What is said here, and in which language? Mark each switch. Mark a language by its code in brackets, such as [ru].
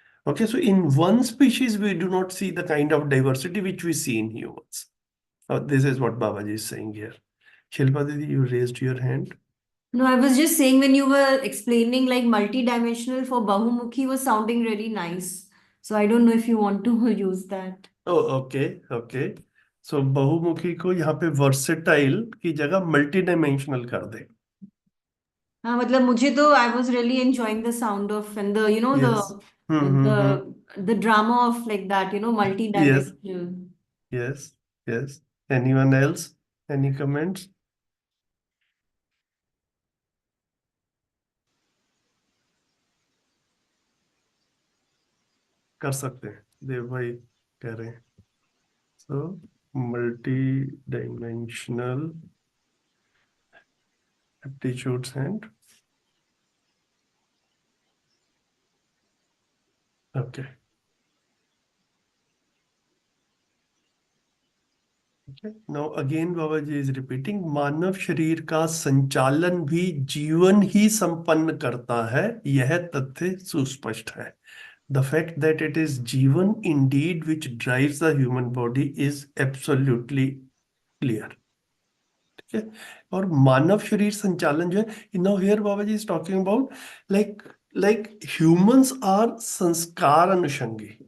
[en] Okay, so in one species we do not see the kind of diversity which we see in humans. This is what Babaji is saying here. Shilpa Didi, you raised your hand. No, I was just saying when you were explaining like multidimensional for Bahumukhi was sounding really nice. So I don't know if you want to use that. [hi] Okay okay so बहुमुखी को यहाँ पे versatile की जगह multi dimensional कर दे. हाँ मतलब मुझे तो [en] I was really enjoying the sound of and the yes. Hmm. the drama of like that yes multi-dimensional. Yes yes. Anyone else? Any comments? [hi] कर सकते हैं, देव भाई कह रहे हैं. [en] So multi dimensional aptitudes and okay. Now again Babaji is repeating, [hi] मानव शरीर का संचालन भी जीवन ही संपन्न करता है, यह तथ्य सुस्पष्ट है. [en] The fact that it is जीवन indeed which drives the human body is absolutely clear. [hi] ठीक है. और मानव शरीर संचालन जो है, [en] now here Babaji is talking about like humans are sanskar anushangi.